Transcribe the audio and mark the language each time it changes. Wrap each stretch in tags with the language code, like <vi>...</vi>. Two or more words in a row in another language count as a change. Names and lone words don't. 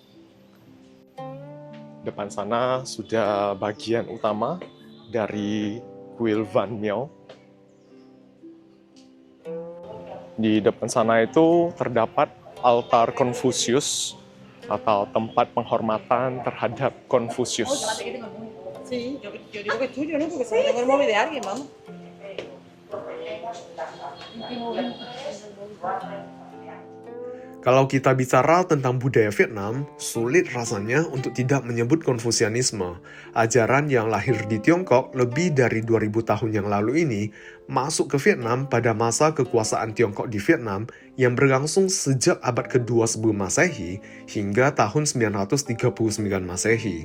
<id>Depan sana sudah bagian utama dari kuil Van Miao. Di depan sana itu terdapat altar Konfusius atau tempat penghormatan terhadap Konfusius.</id> <es>Sí, yo digo que es tuyo, ¿no? Porque se tengo el móvil de alguien, vamos.</es> <id>Kalau kita bicara tentang budaya Vietnam, sulit rasanya untuk tidak menyebut Konfusianisme. Ajaran yang lahir di Tiongkok lebih dari 2000 tahun yang lalu ini masuk ke Vietnam pada masa kekuasaan Tiongkok di Vietnam yang berlangsung sejak abad kedua sebelum Masehi hingga tahun 939 Masehi.</id>